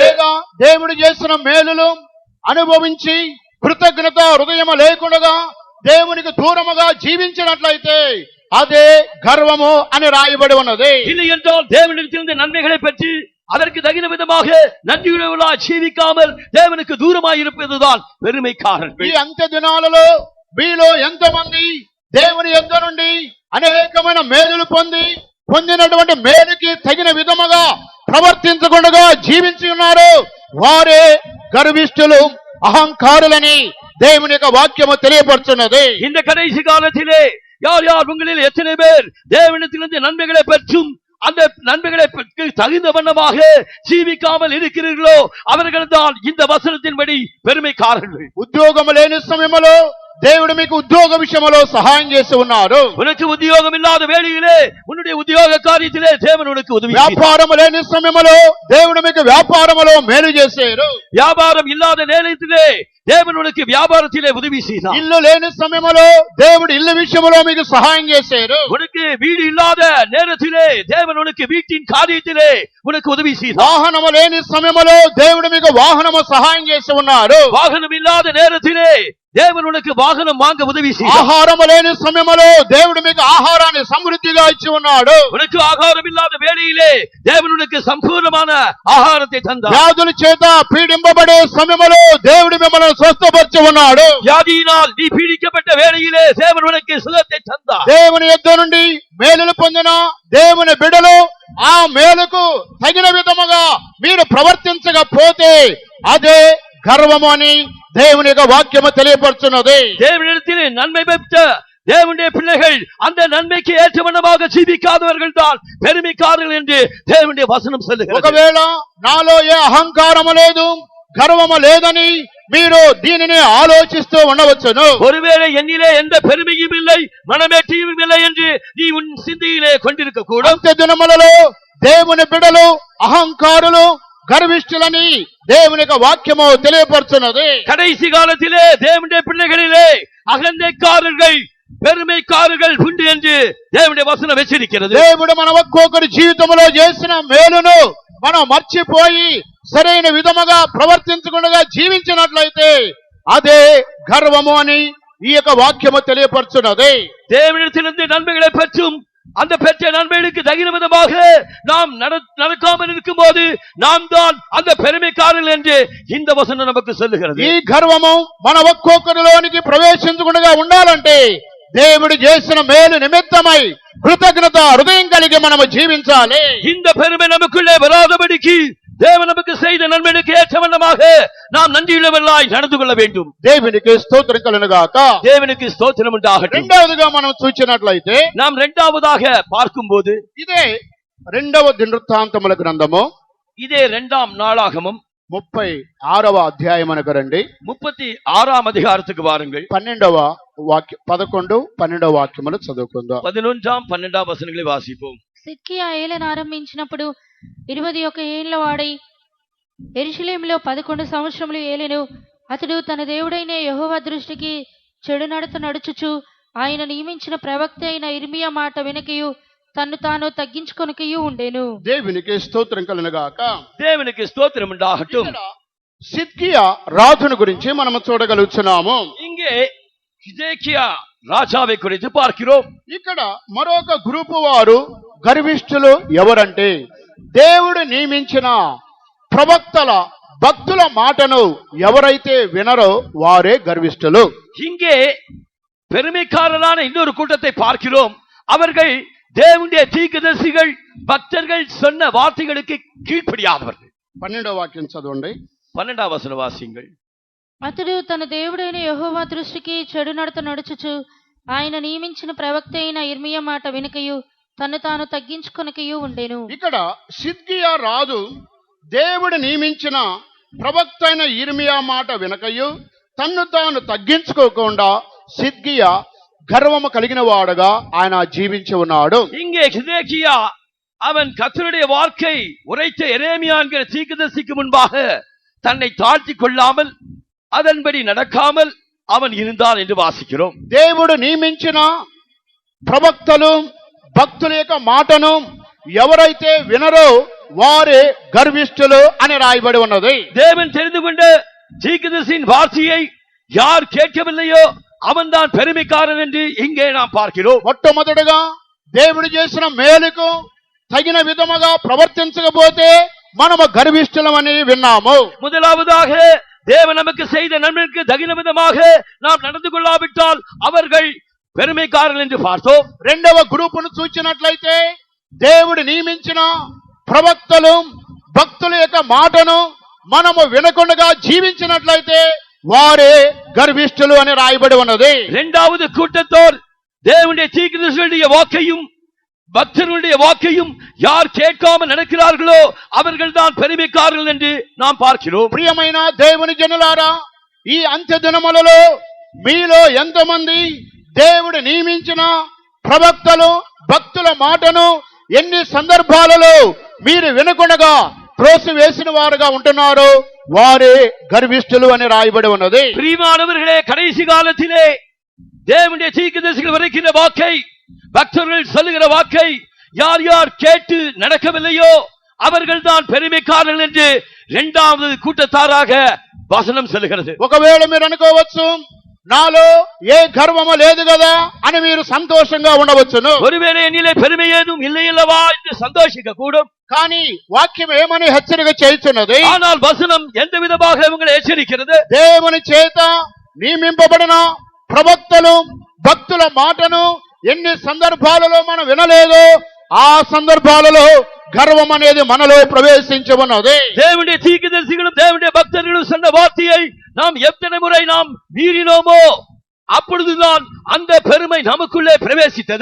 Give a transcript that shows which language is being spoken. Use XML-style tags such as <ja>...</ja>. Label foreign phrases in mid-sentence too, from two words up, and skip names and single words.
<te>లేదా దేవుడు చేసిన మేలులు అనుభవించి కృతజ్ఞత హృదయము లేకుండా దేవునికి దూరముగా జీవించినట్లయితే అదే గర్వము అని రాయబడి ఉన్నది.</te> <ta>இல்லை என்றால் தேவனிடத்திலிருந்து நன்மைகளை பெற்று அதற்கு தகுந்த விதமாக நன்றியுள்ளவர்களாய் ஜீவிக்காமல் தேவனுக்கு தூரமாய் இருப்பதுதான் பெருமைக்காரர்கள்.</ta> <te>ఈ అంత్య దినాలలో మీలో ఎంతమంది దేవుని యొద్ద నుండి అనేకమైన మేలులు పొందినటువంటి మేలుకి తగిన విధముగా ప్రవర్తించకుండా జీవించి ఉన్నారు, వారే గర్విష్ఠులు, అహంకారులని దేవుని యొక్క వాక్యము తెలియపరుచున్నది.</te> <ta>இந்த கடைசி காலத்திலே யார் உங்களில் எத்தனை பேர் தேவனிடத்திலிருந்து நன்மைகளை பெற்றும் அந்த நன்மைகளை தகுந்த வண்ணமாக ஜீவிக்காமல் இருக்கிறீர்களோ அவர்கள் தான் இந்த வசனத்தின்படி பெருமைக்காரர்கள்.</ta> <te>ఉద్యోగము లేని సమయంలో దేవుడు మీకు ఉద్యోగ విషయంలో సహాయం చేసి ఉన్నారు.</te> <ta>உனக்கு உத்தியோகம் இல்லாத வேளையிலே உன்னுடைய உத்தியோக காரியத்திலே தேவன் உனக்கு உதவி செய்தார்.</ta> <te>వ్యాపారం లేని సమయంలో దేవుడు మీకు వ్యాపారములో మేలు చేశారు.</te> <ta>வியாபாரம் இல்லாத நேரத்திலே தேவன் உனக்கு வியாபாரத்திலே உதவி செய்தார்.</ta> <te>ఇల్లు లేని సమయంలో దేవుడు ఇల్లు విషయంలో మీకు సహాయం చేశారు.</te> <ta>உனக்கு வீடு இல்லாத நேரத்திலே தேவன் உனக்கு வீட்டின் காரியத்திலே உனக்கு உதவி செய்தார்.</ta> <te>వాహనము లేని సమయంలో దేవుడు మీకు వాహనము సహాయం చేసి ఉన్నారు.</te> <ta>வாகனம் இல்லாத நேரத்திலே தேவன் உனக்கு வாகனம் வாங்க உதவி செய்தார்.</ta> <te>ఆహారము లేని సమయంలో దేవుడు మీకు ఆహారాన్ని సమృద్ధిగా ఇచ్చి ఉన్నాడు.</te> <ta>உனக்கு ஆகாரம் இல்லாத வேளையிலே தேவன் உனக்கு சம்பூர்ணமான ஆகாரத்தை தந்தார்.</ta> <te>వ్యాధుల చేత పీడింపబడే సమయంలో దేవుడు మిమ్మల్ని స్వస్థపరిచి ఉన్నాడు.</te> <ta>வியாதியினால் நீ பீடிக்கப்பட்ட வேளையிலே தேவன் உனக்கு சுகத்தை தந்தார்.</ta> <te>దేవుని యొద్ద నుండి మేలులు పొందిన దేవుని బిడలు ఆ మేలుకు తగిన విధముగా మీరు ప్రవర్తించకపోతే అదే గర్వము అని దేవుని యొక్క వాక్యము తెలియపరుచున్నది.</te> <ta>தேவனிடத்திலே நன்மை பெற்ற தேவனுடைய பிள்ளைகள் அந்த நன்மைக்கு ஏற்றவண்ணமாக ஜீவிக்காதவர்கள் தான் பெருமைக்காரர்கள் என்று தேவனுடைய வசனம் சொல்லுகிறது.</ta> <te>ఒకవేళ నాలో ఏ అహంకారము లేదు, గర్వము లేదని మీరు దీనిని ఆలోచిస్తూ ఉండవచ్చును.</te> <ta>ஒருவேளை என்னிலே எந்த பெருமையும் இல்லை, மனமேட்டியும் இல்லை என்று நீ உன் சிந்தையிலே கொண்டிருக்க கூடும்.</ta> <te>అంత్య దినములలో దేవుని బిడలు అహంకారులు గర్విష్ఠులని దేవుని యొక్క వాక్యము తెలియపరుచున్నది.</te> <ta>கடைசி காலத்திலே தேவனுடைய பிள்ளைகளிலே அகந்தைக்காரர்கள் பெருமைக்காரர்கள் உண்டு என்று தேவனுடைய வசனம் எச்சரிக்கிறது.</ta> <te>దేవుడు మన ఒక్కొక్కరి జీవితంలో చేసిన మేలును మనం మర్చిపోయి సరైన విధముగా ప్రవర్తించకుండా జీవించినట్లయితే అదే గర్వము అని ఈ యొక్క వాక్యము తెలియపరుచున్నది.</te> <ta>தேவனிடத்திலிருந்து நன்மைகளை பெற்றும் அந்த பெற்ற நன்மைகளுக்கு தகுந்த விதமாக நாம் நடக்காமல் இருக்கும் போது நாம் தான் அந்த பெருமைக்காரர்கள் என்று இந்த வசனம் நமக்கு சொல்லுகிறது.</ta> <te>ఈ గర్వము మన ఒక్కొక్కరిలోనికి ప్రవేశించకుండా ఉండాలంటే దేవుడు చేసిన మేలు నిమిత్తమై కృతజ్ఞత హృదయం కలిగి మనము జీవించాలి.</te> <ta>இந்த பெருமை நமக்குள்ளே வராதபடிக்கு தேவன் நமக்கு செய்த நன்மைகளுக்கு ஏற்றவண்ணமாக நாம் நன்றியுள்ளவர்களாய் நடந்து கொள்ள வேண்டும்.</ta> <te>దేవునికి స్తోత్రం కలుగును గాక.</te> <ta>தேவனுக்கு ஸ்தோத்திரம் உண்டாகட்டும்.</ta> <te>రెండవదిగా మనం చూచినట్లయితే</te> <ta>நாம் இரண்டாவதாக பார்க்கும்போது</ta> <te>ఇదే రెండవ దినవృత్తాంతముల గ్రంథము</te> <ta>இதே இரண்டாம் நாளாகமம்</ta> <te>36వ అధ్యాయం అనకు రండి.</te> <ta>36ஆம் அதிகாரத்துக்கு வாருங்கள்.</ta> <te>11 12 వాక్యములు చదువుకుందాం.</te> <ta>11 12 வசனங்களை வாசிப்போம்.</ta> <te>సిద్కియా ఏలన ఆరంభించినప్పుడు 21 ఏళ్ల వాడై యెరూషలేములో 11 సంవత్సరములు ఏలెను. అతడు తన దేవుడైన యెహోవా దృష్టికి చెడు నడత నడుచుచు ఆయన నియమించిన ప్రవక్త అయిన ఇర్మియా మాట వినకయు తన్ను తాను తగ్గించుకొనకయు ఉండెను. దేవునికి స్తోత్రం కలుగును గాక.</te> <ta>தேவனுக்கு ஸ்தோத்திரம் உண்டாகட்டும்.</ta> <te>సిద్కియా రాజును గురించి మనం చూడగలుగుతున్నాము.</te> <ta>இங்கே ஹிஜேக்கியா ராஜாவை குறித்து பார்க்கிறோம்.</ta> <te>ఇక్కడ మరొక గ్రూపు వారు గర్విష్ఠులు ఎవరంటే దేవుడు నియమించిన ప్రవక్తల భక్తుల మాటను ఎవరైతే వినరో వారే గర్విష్ఠులు.</te> <ta>இங்கே பெருமைக்காரரான இன்னொரு கூட்டத்தை பார்க்கிறோம். அவர்கள் தேவனுடைய தீர்க்கதரிசிகள் பக்தர்கள் சொன்ன வார்த்தைகளுக்கு கீழ்ப்படியாதவர்கள்.</ta> <te>12వ వాక్యం చదవండి.</te> <ta>12ஆம் வசனம் வாசியுங்கள்.</ta> <te>అతడు తన దేవుడైన యెహోవా దృష్టికి చెడు నడత నడుచుచు ఆయన నియమించిన ప్రవక్త అయిన ఇర్మియా మాట వినకయు తను తాను తగ్గించుకొనకయు ఉండెను. ఇక్కడ సిద్కియా రాజు దేవుడు నియమించిన ప్రవక్త అయిన ఇర్మియా మాట వినకయు తన్ను తాను తగ్గించుకోకుండా సిద్కియా గర్వము కలిగిన వాడుగా ఆయన జీవించి ఉన్నాడు.</te> <ta>இங்கே சிதேக்கியா அவன் கர்த்தருடைய வார்த்தை உரைத்த எரேமியா என்கிற தீர்க்கதரிசிக்கு முன்பாக தன்னை தாழ்த்திக் கொள்ளாமல் அதன்படி நடக்காமல் அவன் இருந்தான் என்று வாசிக்கிறோம்.</ta> <te>దేవుడు నియమించిన ప్రవక్తలు భక్తుల యొక్క మాటను ఎవరైతే వినరో వారే గర్విష్ఠులు అని రాయబడి ఉన్నది.</te> <ta>தேவன் தெரிந்து கொண்ட தீர்க்கதரிசியின் வார்த்தையை யார் கேட்கவில்லையோ அவன்தான் பெருமைக்காரன் என்று இங்கே நாம் பார்க்கிறோம்.</ta> <te>మొట్టమొదటిగా దేవుడు చేసిన మేలుకు తగిన విధముగా ప్రవర్తించకపోతే మనము గర్విష్ఠులమని విన్నాము.</te> <ta>முதலாவதாக தேவன் நமக்கு செய்த நன்மைக்கு தகுந்த விதமாக நாம் நடந்து கொள்ளாவிட்டால் அவர்கள் பெருமைக்காரர்கள் என்று பார்த்தோம்.</ta> <te>రెండవ గ్రూపును చూచినట్లయితే దేవుడు నియమించిన ప్రవక్తలు భక్తుల యొక్క మాటను మనము వినకుండా జీవించినట్లయితే వారే గర్విష్ఠులు అని రాయబడి ఉన్నది.</te> <ta>இரண்டாவது கூட்டத்தோர் தேவனுடைய தீர்க்கதரிசிகளுடைய வாக்கையும் பக்தர்களுடைய வாக்கையும் யார் கேட்காமல் நடக்கிறார்களோ அவர்கள் தான் பெருமைக்காரர்கள் என்று நாம் பார்க்கிறோம்.</ta> <te>ప్రియమైన దేవుని జనులారా, ఈ అంత్య దినములలో మీలో ఎంతమంది దేవుడు నియమించిన ప్రవక్తలు భక్తుల మాటను ఎన్ని సందర్భాలలో మీరు వినకుండా త్రోసివేసిన వారుగా ఉంటున్నారు, వారే గర్విష్ఠులు అని రాయబడి ఉన్నది.</te> <ta>பிரியமானவர்களே, கடைசி காலத்திலே தேவனுடைய தீர்க்கதரிசிகள் வரைக்கிற வாக்கை பக்தர்கள் சொல்லுகிற வாக்கை யார் யார் கேட்டு நடக்கவில்லையோ அவர்கள் தான் பெருமைக்காரர்கள் என்று இரண்டாவது கூட்டத்தாராக வசனம் சொல்லுகிறது.</ta> <te>ఒకవేళ మీరు అనుకోవచ్చు నాలో ఏ గర్వము లేదు కదా అని మీరు సంతోషంగా ఉండవచ్చును.</te> <ta>ஒருவேளை என்னிலே பெருமை ஏதும் இல்லை அல்லவா என்று சந்தோஷிக்க கூடும்.</ta> <te>కానీ వాక్యం ఏమని హెచ్చరిక చేయుచున్నది?</te> <ta>ஆனால் వசனம் எந்த విధமாக உங்களை எச்சரிக்கிறது?</ta> <te>దేవుని చేత నియమింపబడిన ప్రవక్తలు భక్తుల మాటను ఎన్ని సందర్భాలలో మనం వినలేదో ఆ సందర్భాలలో గర్వం అనేది మనలో ప్రవేశించి ఉన్నది.</te> <ta>தேவனுடைய தீர்க்கதரிசிகளும் தேவனுடைய பக்தர்களும் சொன்ன வார்த்தையை நாம் எத்தனை முறை நாம் மீறினோமோ அப்பொழுதுதான் அந்த பெருமை நமக்குள்ளே பிரவேசித்தது.</ta>